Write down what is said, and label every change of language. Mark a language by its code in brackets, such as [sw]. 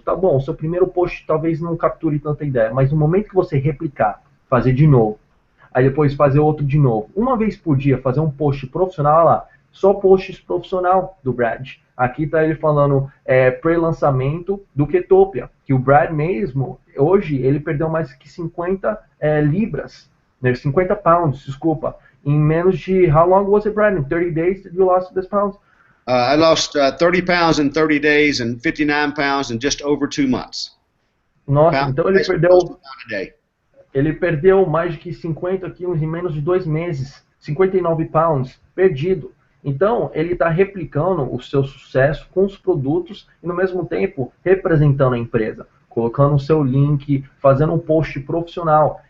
[pt] Tá bom, o seu primeiro post talvez não capture tanta ideia, mas no momento que você replicar, fazer de novo, aí depois fazer outro de novo, uma vez por dia, fazer um post profissional, olha lá, só posts profissional do Brad. Aqui está ele falando pré-lançamento do Ketopia, que o Brad mesmo, hoje, ele perdeu mais que 50 libras, né, 50 pounds, desculpa, em menos de, [en] how long was it, Brad? In 30 days you lost this pounds? I lost 30 pounds in 30 days and 59 pounds in just over 2 months. [pt] Nossa, [en] Pound, [pt] então [en] Facebook post per pound a day. [pt] ele perdeu mais de que 50 quilos em menos de 2 meses. 59 pounds perdido. Então, ele está replicando o seu sucesso com os produtos e, no mesmo tempo, representando a empresa, colocando o seu link, fazendo um post profissional.